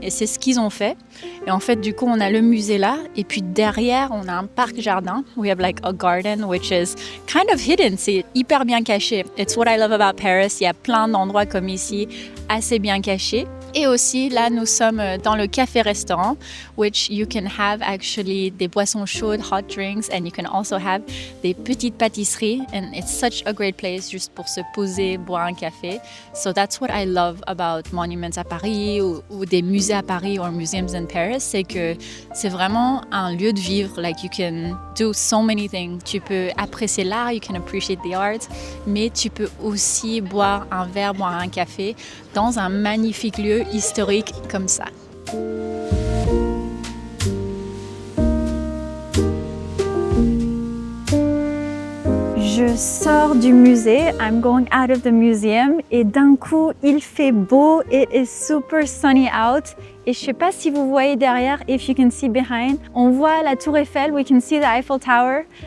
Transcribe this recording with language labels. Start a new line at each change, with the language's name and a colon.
French: Et c'est ce qu'ils ont fait. Et en fait, du coup, on a le musée là. Et puis derrière, on a un parc-jardin.
English: We have a garden which is kind of hidden.
French: C'est hyper bien caché.
English: It's what I love about Paris.
French: Il y a plein d'endroits comme ici, assez bien cachés. Et aussi, là, nous sommes dans le café-restaurant,
English: which you can have actually
French: des boissons chaudes,
English: hot drinks, and you can also have
French: des petites pâtisseries.
English: And it's such a great place
French: juste pour se poser, boire un café.
English: So that's what I love about monuments
French: à Paris ou des musées à Paris
English: or museums in Paris,
French: c'est que c'est vraiment un lieu de vivre.
English: You can do so many things.
French: Tu peux apprécier l'art,
English: you can appreciate the art,
French: mais tu peux aussi boire un verre, boire un café dans un magnifique lieu historique comme ça. Je sors du musée,
English: I'm going out of the museum
French: et d'un coup il fait beau,
English: it is super sunny out
French: et je sais pas si vous voyez derrière,
English: if you can see behind,
French: on voit la Tour Eiffel,
English: we can see the Eiffel Tower.